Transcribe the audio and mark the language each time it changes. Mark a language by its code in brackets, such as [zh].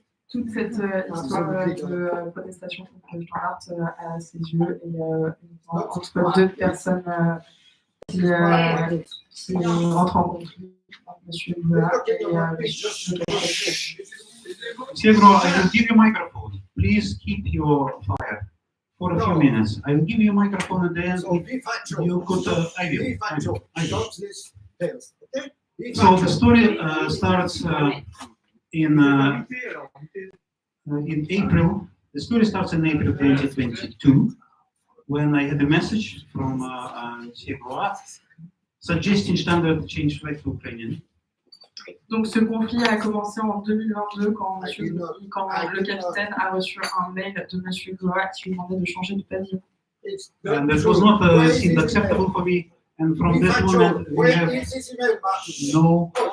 [fr] Toute cette histoire de protestation contre Shtandart à ses yeux et entre deux personnes qui rentrent en conflit, Monsieur Boula et [en] Segro, I will give you microphone. Please keep your fire for a few minutes. I will give you a microphone at the end. You could, I will. So the story starts in April. The story starts in April 2022 when I had a message from Segro suggesting Shtandart change flag to Ukrainian. [fr] Donc ce conflit a commencé en 2022 quand le capitaine a reçu un mail de Monsieur Goa qui lui demandait de changer de pavillon. [en] And that was not seemed acceptable for me. And from that moment, we have no.